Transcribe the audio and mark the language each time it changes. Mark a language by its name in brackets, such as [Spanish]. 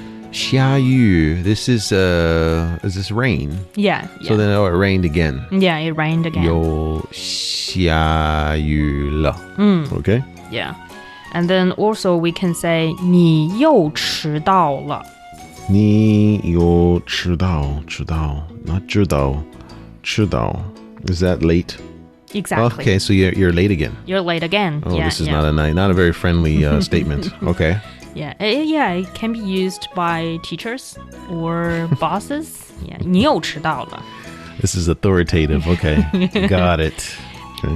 [English] 下雨.This is this rain? Yeah. So then it rained again. Yeah, it rained again. [Chinese] 又下雨了. [English] Okay. Yeah. And then also we can say [Chinese] 你又迟到了. 你又迟到, [English] not [Chinese] 知道, 迟到. [English] Is that late? Exactly. Okay, so you're late again. You're late again. Oh, yeah, this is not a very friendly statement. Okay. Yeah, it can be used by teachers or bosses. Yeah, [Chinese] 你又迟到了. [English] This is authoritative. Okay, got it. Okay.